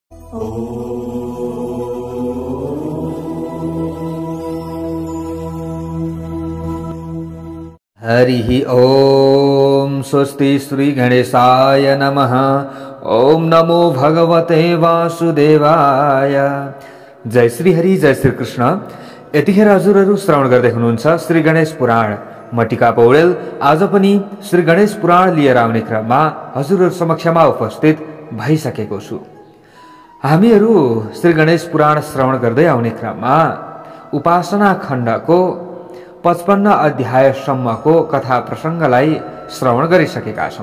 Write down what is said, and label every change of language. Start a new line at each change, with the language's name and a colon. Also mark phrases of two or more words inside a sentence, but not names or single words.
Sanskrit: हरि ओम। स्वस्ति श्री गणेशाय नमः। ओम नमो भगवते वासुदेवाय।
Nepali: जय श्री हरि, जय श्री कृष्ण। यतिखेर हजुरहरू श्रवण गर्दै हुनुहुन्छ श्री गणेश पुराण। म टिका पौडेल आज पनि श्री गणेश पुराण लिएर आउने क्रममा हजुरहरू समक्षमा उपस्थित भइसकेको छु। हामीहरू श्री गणेश पुराण श्रवण गर्दै आउने क्रममा उपासना खण्डको 55 अध्यायसम्मको कथा प्रसङ्गलाई श्रवण गरिसकेका छौं।